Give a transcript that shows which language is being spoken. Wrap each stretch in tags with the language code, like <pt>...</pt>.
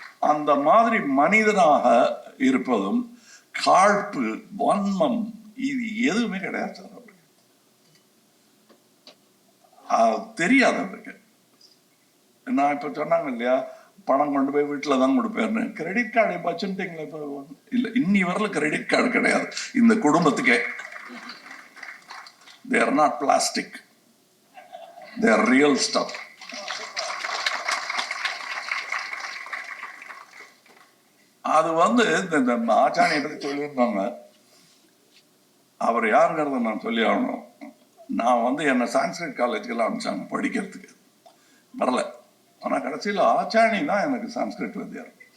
<ta>அந்த மாதிரி மனிதனாக இருப்பதும் காழ்ப்பு வன்மம் இது எதுவுமே கிடையாது சார் அவருக்கு. தெரியாது அவருக்கு. நான் இப்ப சொன்னாங்க இல்லையா, பணம் கொண்டு போய் வீட்டில் தான் கொடுப்பேன்னு. கிரெடிட் கார்டு இப்போ வச்சுட்டீங்களா? இப்போ இல்லை, இன்னி வரல கிரெடிட் கார்டு கிடையாது இந்த குடும்பத்துக்கே.</ta> <en>they are not plastic, they are real stuff.</en> <ta>அது வந்து இந்த ஆச்சாரியை பற்றி சொல்லியிருந்தாங்க. அவர் யாருங்கிறத நான் சொல்லி ஆகணும். நான் வந்து என்னை சான்ஸ்கிரிட் காலேஜுக்கெல்லாம் அனுப்பிச்சாங்க படிக்கிறதுக்கு, வரல. ஆனா கடைசியில் ஆச்சாணி தான் எனக்கு சான்ஸ்கிரிட் வித்தியார்.</ta>